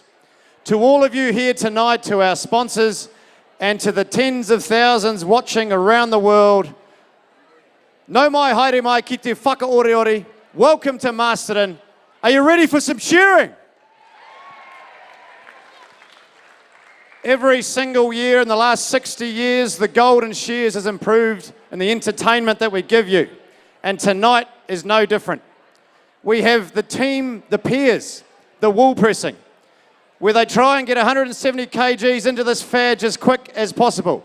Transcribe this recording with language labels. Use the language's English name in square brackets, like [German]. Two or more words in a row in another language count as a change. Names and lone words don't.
[English] To all of you here tonight, to our sponsors and to the tens of thousands watching around the world, [Māori] no mai haere mai ki te whakaoreore, [English] welcome to Masterton. Are you ready for some shearing? Every single year in the last 60 years, the Golden Shears has improved in the entertainment that we give you. And tonight is no different. We have the team, the peers, the wool pressing, where they try and get 170 kgs into this fadge as quick as possible.